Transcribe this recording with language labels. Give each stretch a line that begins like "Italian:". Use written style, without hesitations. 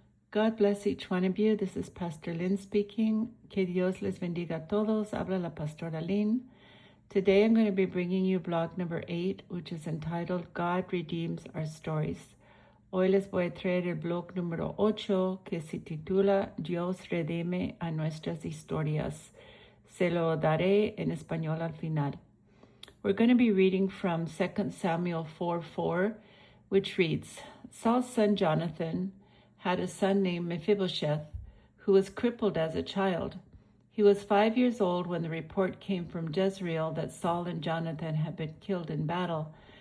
English: God bless each one of you. This is Pastor Lynn speaking.
Spanish: Que Dios les bendiga a todos. Habla la Pastora Lynn.
English: Today I'm going to be bringing you blog number 8, which is entitled God Redeems Our Stories.
Spanish: Hoy les voy a traer el blog número 8, que se titula Dios redime a nuestras historias. Se lo daré en español al final.
English: We're going to be reading from 2 Samuel 4:4, which reads, Saul's son Jonathan had a son named Mephibosheth, who was crippled as a child. He was 5 years old when the report came from Jezreel that Saul and Jonathan had been killed in battle.